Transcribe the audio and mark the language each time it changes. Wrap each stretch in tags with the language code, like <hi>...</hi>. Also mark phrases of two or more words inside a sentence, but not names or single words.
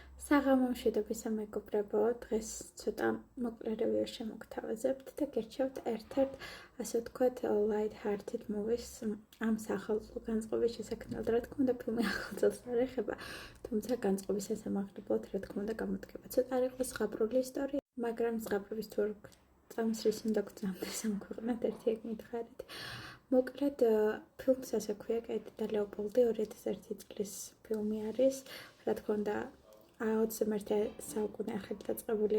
<ka>საღამო მშვიდობის მეგობრებო, დღეს ცოტა მოკლე რევიუ შემოგთავაზებთ და გერჩევთ ერთ-ერთ, ასე ვთქვათ,</ka> <en>light-hearted movies</en> <ka>ამ სახელმწიფო განწყობის შესაქმნელად. Რა თქმა უნდა, ფილმი ახალ წელს არ ეხება, თუმცა განწყობის შესამაღლებლად, რა თქმა უნდა, გამოდგება. ცოტა არ იყოს ზღაპრული ისტორია, მაგრამ ზღაპრების თუ არ წამს რის უნდა გწამდეს ამ ქვეყნად, ერთი ეგ მითხარით. მოკლედ, ფილმს ასე ქვია კეიტი და ლეოპოლდი 2001 წლის ფილმი არის, რა თქმა უნდა, 21 საუკუნე ახალი დაწყებული</ka>